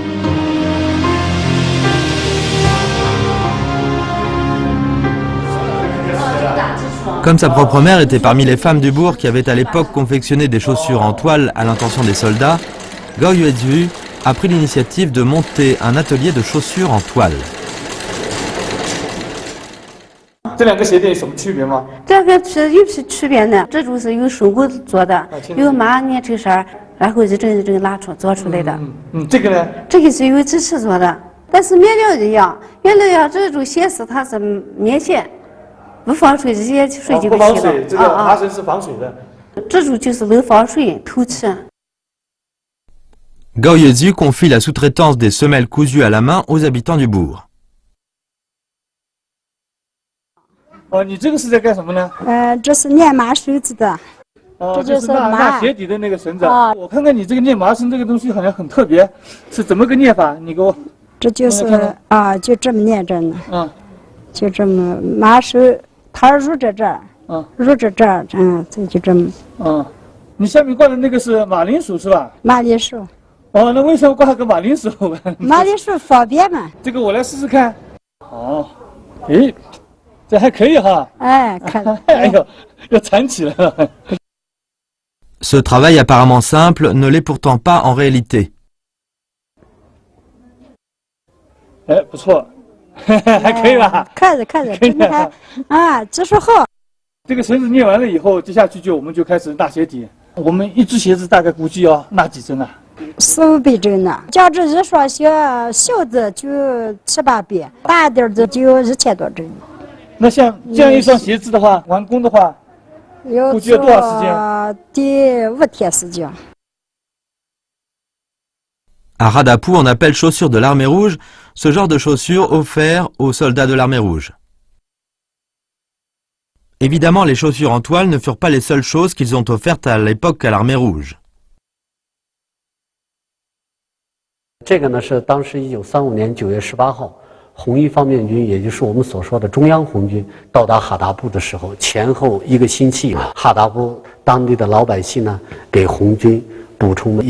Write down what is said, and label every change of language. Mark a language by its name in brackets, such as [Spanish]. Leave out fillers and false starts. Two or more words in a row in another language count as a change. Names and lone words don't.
[French] Comme sa propre mère était parmi les femmes du bourg qui avaient à l'époque confectionné des chaussures en toile à l'intention des soldats, Gao Yuezhu a pris l'initiative de monter un atelier de chaussures en toile. [Chinese] 这两个鞋垫有什么区别吗？这个是有些区别的，这就是用手工做的，用麻捏成绳，然后是这个做出来的。这个呢？这个是用纸尺做的，但是面料一样，面料一样，这种鞋是它是棉线，不防水，直接水就不洗了。不防水，这个麻绳是防水的。这种就是能防水透气。 [French] Gao Yuezhu confie la sous-traitance des semelles cousues à la main aux habitants du bourg. [Chinese] 哦，你这个是在干什么呢？这是练麻绳子的。这就是纳鞋底的那个绳子。我看看你这个练麻绳这个东西好像很特别，是怎么个练法？你给我。这就是就这么练着呢。就这么麻绳，它入着这儿，入着这儿，这就这么。你下面挂的那个是马铃薯是吧？马铃薯。哦，那为什么挂个马铃薯？马铃薯方便嘛。这个我来试试看。哦，诶。这还可以哈，看，哎呦，要缠起来了。 [French] Ce travail apparemment simple ne l'est pourtant pas en réalité. [Chinese] 哎，不错，还可以吧？看着，真的还技术好。这个绳子捏完了以后，接下去我们就开始纳鞋底。我们一只鞋子大概估计要纳几针啊？400针呢。像这一双鞋小的就7、8百，大点的就1000多针。那像这样一双鞋子的话，完工的话，估计要多少时间？得5天时间。 [French] À Radapou, on appelle chaussures de l'armée rouge ce genre de chaussures offertes aux soldats de l'armée rouge. Évidemment, les chaussures en toile ne furent pas les seules choses qu'ils ont offertes à l'époque à l'armée rouge. [Chinese] 这个呢是当时1935年9月18号。红一方面军，也就是我们所说的中央红军，到达哈达布的时候，前后1 个星期，哈达布当地的老百姓呢，给红军补充了一